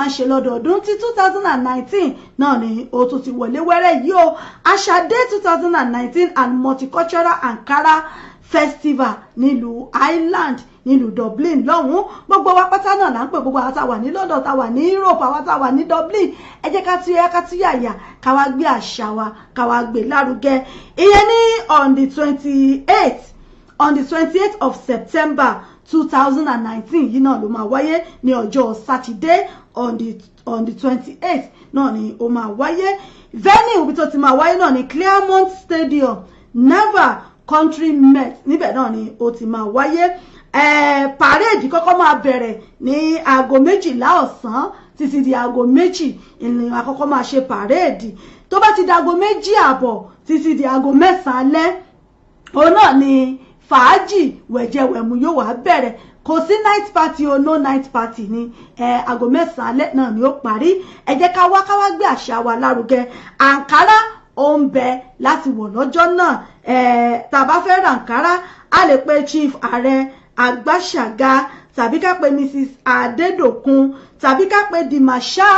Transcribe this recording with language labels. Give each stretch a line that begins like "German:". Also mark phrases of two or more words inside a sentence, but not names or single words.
Yoruba: ń ṣe lọ́dọọdún tí 2019 náà ni ó tún ti wọlé wẹ́rẹ́ yìí o àṣàdé 2019 and Multicultural Ankara Festival nílùú Ireland nílùú Dublin lọ́hùn gbogbo wa pátá náà là ń pè gbogbo àwọn tá wà ní London tá wà ní Europe àwọn tá wà ní Dublin ẹ jẹ́ ká túyàyà ká wá gbé àṣà wa ká wá gbé lárugẹ ìyẹn ní
English: on the 28th of September 2019
Yoruba: yìí náà ló máa wáyé ní ọjọ́
English: Saturday on the 28th
Yoruba: náà ni ó máa wáyé venue ibi tó ti máa wáyé náà ní Claremont Stadium Naval Country Met níbẹ̀ náà ni ó ti máa wáyé parade kọ́kọ́ máa bẹ̀rẹ̀ ní aago 12 ọ̀sán títí di aago 2 ìrìn àkọ́kọ́ máa ṣe parade tó bá ti di aago 2 títí di aago 9 alẹ́ òun náà ni fàájì wẹ̀jẹwẹ̀mu yóò wá bẹ̀rẹ̀ kò sí
English: night party
Yoruba: o no
English: night party
Yoruba: ni aago 9 alẹ́ náà ni ó parí ẹ jẹ́ ká wá gbé àṣà wa lárugẹ àǹkárá ó ń bẹ láti wọ̀ lọ́jọ́ náà tá bá fẹ́ ra àǹkárá a lè pe Chief Ààrẹ Àgbàṣàgà tàbí ká pe Mrs Adédòkun tàbí ká pe The Marshal